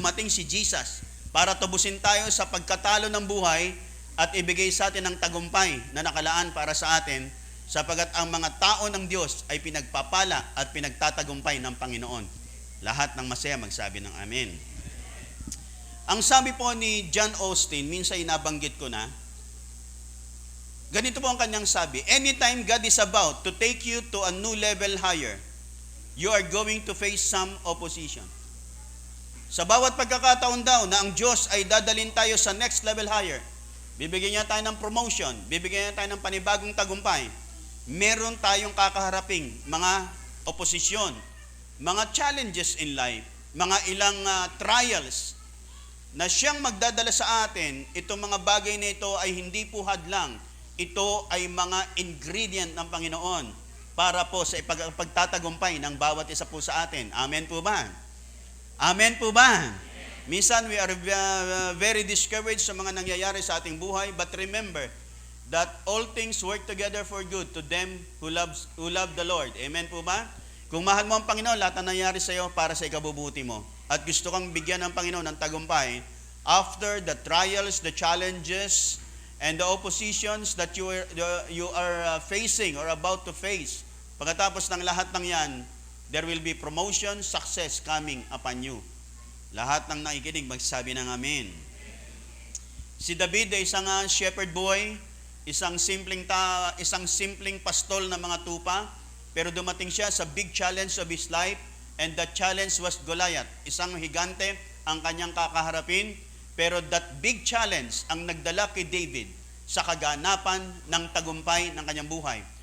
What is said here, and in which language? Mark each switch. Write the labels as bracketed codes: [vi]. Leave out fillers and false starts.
[tl] Dumating si Jesus para tubusin tayo sa pagkatalo ng buhay at ibigay sa atin ang tagumpay na nakalaan para sa atin, sapagat ang mga tao ng Diyos ay pinagpapala at pinagtatagumpay ng Panginoon. Lahat ng masaya magsabi ng Amen. Ang sabi po ni John Austin, minsan inabanggit ko na, ganito po ang kanyang sabi, [en] anytime God is about to take you to a new level higher, you are going to face some opposition. [tl] Sa bawat pagkakataon daw na ang Diyos ay dadalhin tayo sa [en] next level higher, [tl] bibigyan niya tayo ng promotion, bibigyan niya tayo ng panibagong tagumpay, meron tayong kakaharaping mga oposisyon, mga [en] challenges in life, [tl] mga ilang trials na siyang magdadala sa atin. Itong mga bagay na ito ay hindi po hadlang. Ito ay mga ingredient ng Panginoon para po sa pagtatagumpay ng bawat isa po sa atin. Amen po ba? Amen po ba? Minsan [en] we are very discouraged [tl] sa mga nangyayari sa ating buhay, [en] but remember that all things work together for good to them who love the Lord. [tl] Amen po ba? Kung mahal mo ang Panginoon, lahat na nangyari sa iyo para sa ikabubuti mo. At gusto kang bigyan ng Panginoon ng tagumpay, [en] after the trials, the challenges, and the oppositions that you are facing or about to face, [tl] pagkatapos ng lahat ng yan, [en] there will be promotion, success coming upon you. [tl] Lahat ng nakikinig magsabi ng Amen. Si David ay isang shepherd boy, isang simpleng pastol na mga tupa, pero dumating siya sa [en] big challenge of his life, and that challenge was Goliath. [tl] Isang higante ang kanyang kakaharapin, pero that big challenge ang nagdala kay David sa kaganapan ng tagumpay ng kanyang buhay.